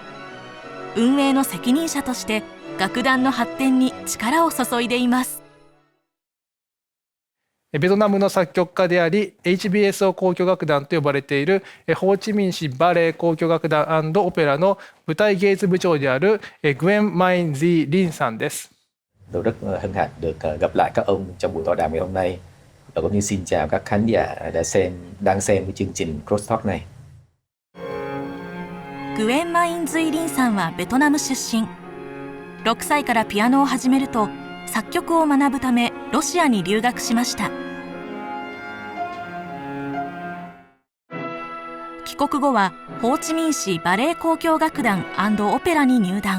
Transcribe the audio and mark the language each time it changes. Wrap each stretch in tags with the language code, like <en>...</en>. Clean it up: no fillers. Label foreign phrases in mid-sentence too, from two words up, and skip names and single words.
<ja>運営の責任者として楽団の発展に力を注いでいます。ベトナムの作曲家であり HBSO 交響楽団と呼ばれているホーチミン市バレエ交響楽団&オペラの舞台芸術部長であるグエン・マイン・ジー・リンさんです。</ja> <vi>Tôi rất hân hạnh được gặp lại các ông trong buổi tọa đàm ngày hôm nay và cũng như xin chào các khán giả đang xem cái chương trình Crosstalk này.</vi> <ja>グエン・マイン・ズイ・リンさんはベトナム出身。6歳からピアノを始めると作曲を学ぶためロシアに留学しました。帰国後はホーチミン市バレエ交響楽団&オペラに入団。</ja>